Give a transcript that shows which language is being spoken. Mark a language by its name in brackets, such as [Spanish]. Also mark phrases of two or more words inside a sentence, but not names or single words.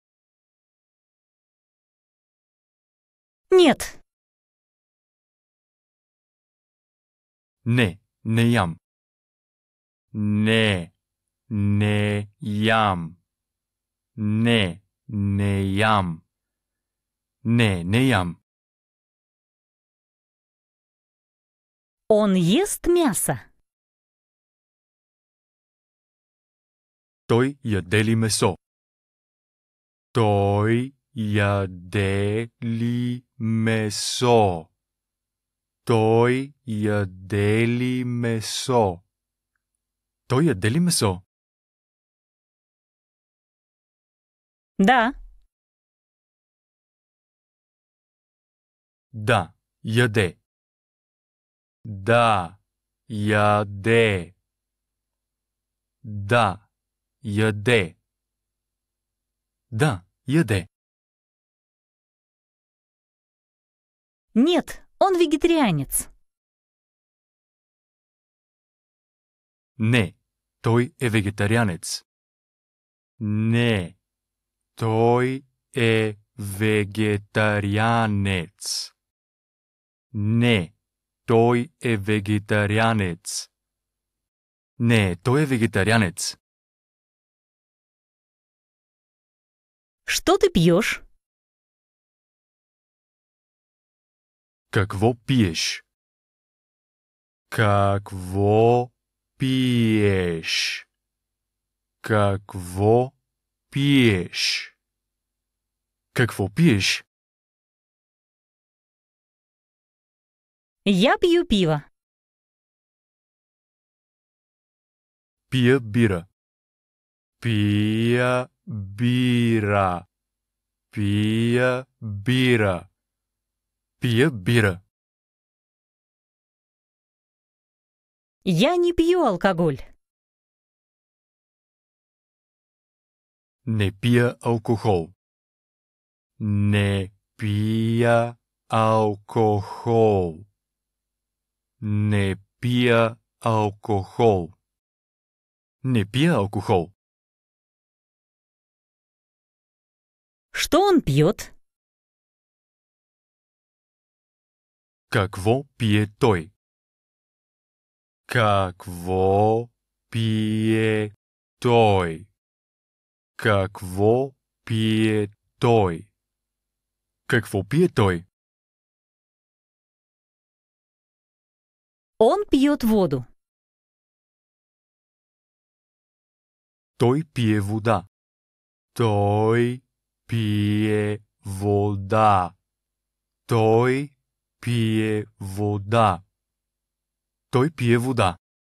[Russian] Нет. [Bulgarian] Не, не ям. Не, не ям. Не, не ям. Не, не ям. [Russian] Он ест мясо? [Bulgarian] Той яде ли месо? Той яде ли месо? Той яде ли месо? Той яде ли месо? [Russian] Да. [Bulgarian] Да, яде. Да, яде. Да, яде. Да, яде. [Russian] Нет, он вегетарианец. [Bulgarian] Не, той е вегетарианец. Не, той е вегетарианец. Не, той е вегетарианец. Не, той е вегетарианец. [Russian] Что ты пьешь? [Bulgarian] Какво пиеш? Какво пиеш? Какво пиеш? Какво пиеш? [Russian] Я пью пиво. [Bulgarian] Пия бира. Пия бира. Пия бира. Пия бира. [Russian] Я не пью алкоголь. [Bulgarian] Не пия алкохол. Не пия алкохол. Не пия алкохол. Не пия алкохол. [Russian] Что он пьет? [Bulgarian] Какво пие той? Какво пие той? Какво пие той? Какво пие той? [Russian] Он пьет воду. [Bulgarian] Той пие вода. Той пие вода. Той пие вода. Той пие вода.